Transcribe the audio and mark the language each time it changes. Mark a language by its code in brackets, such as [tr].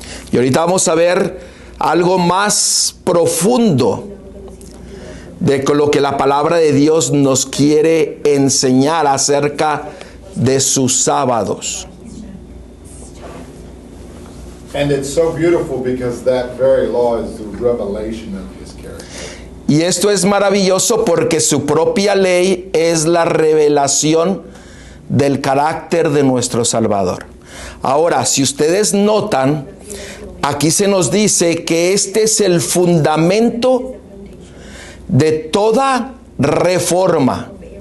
[es] Y ahorita vamos a ver algo más profundo de lo que la palabra de Dios nos quiere enseñar acerca de sus sábados. [en] And it's so beautiful because that very law is the revelation of his character. [es] Y esto es maravilloso porque su propia ley es la revelación del carácter de nuestro Salvador. Ahora, si ustedes notan, aquí se nos dice que este es el fundamento de toda reforma.